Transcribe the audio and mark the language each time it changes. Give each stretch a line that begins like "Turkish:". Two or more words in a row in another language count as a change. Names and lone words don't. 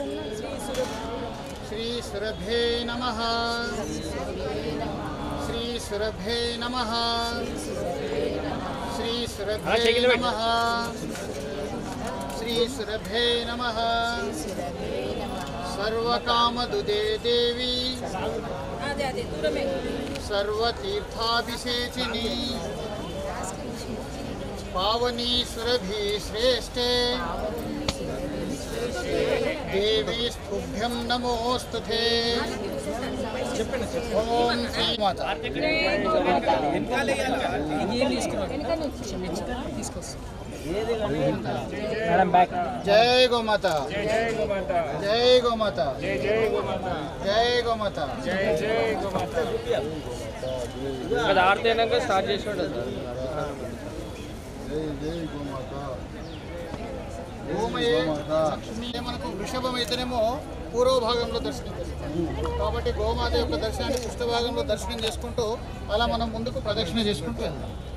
Sanskrit: శ్రీ సురభే నమః శ్రీ సురభే నమః శ్రీ సురభే నమః శ్రీ సురభే నమః సర్వకామదుదే దేవి సర్వతీర్థాభిషేచిని पावनी सुरभि श्रेष्ठे देवी स्तुभ्यं नमोस्तुते ओम श्री माता
Hindi: जय गो माता जय गो माता जय गो माता जय गो माता जय गो माता जय गो माता
Telugu: ఆర్తి అయినాక స్టార్ట్ చేసి ఉండదు. లక్ష్మీ మనకు వృషభం అయితేనేమో పూర్వ భాగంలో దర్శనం చేస్తాం కాబట్టి గోమాత యొక్క దర్శనాన్ని పృష్ఠ భాగంలో దర్శనం చేసుకుంటూ అలా మనం ముందుకు ప్రదక్షిణ చేసుకుంటూ వెళ్దాం.